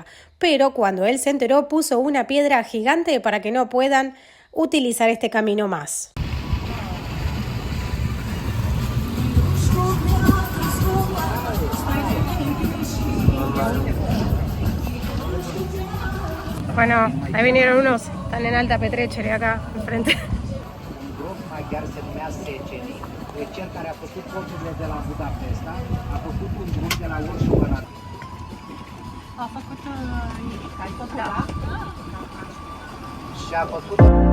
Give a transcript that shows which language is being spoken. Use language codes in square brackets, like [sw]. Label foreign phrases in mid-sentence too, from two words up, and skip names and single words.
[es] Pero cuando él se enteró, puso una piedra gigante para que no puedan utilizar este camino más. Bueno, ahí vinieron unos, están en Alta Petrecere acá, enfrente. [ro] Chiar se numea Seceni, cel care a făcut porturile de la Budapesta, a făcut un drum de la Orșova la... A făcut ai făcut, da? Și a făcut...